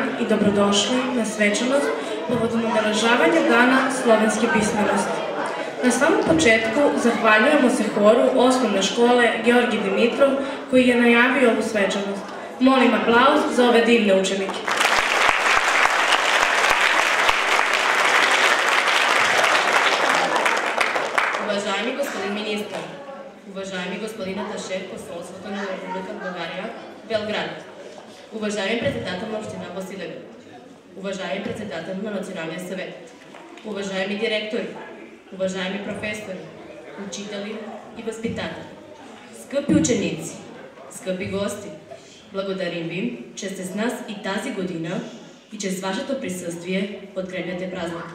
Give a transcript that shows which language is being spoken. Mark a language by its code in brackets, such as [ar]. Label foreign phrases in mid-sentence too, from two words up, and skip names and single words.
[sr] добродошли на свечаност поводом обележавању Дана словенски писмености. На самом почетку захвалјуваме се хору Основне школе Георги Димитров кој ја најавио ову свечаност. Молим аплауз за ове дивни ученики. [bg] Уважаеми господин министр, уважаеми господин аташе посолството на Република Българија, Белград, уважаеми председател на Община Босилеград, уважаеми председател на Националниот съвет, уважаеми директори, уважаеми професори, учители и възпитатели, скъпи ученици, скъпи гости, благодарим ви, че сте с нас и тази година и че с вашето присъствие подкрепяте празника.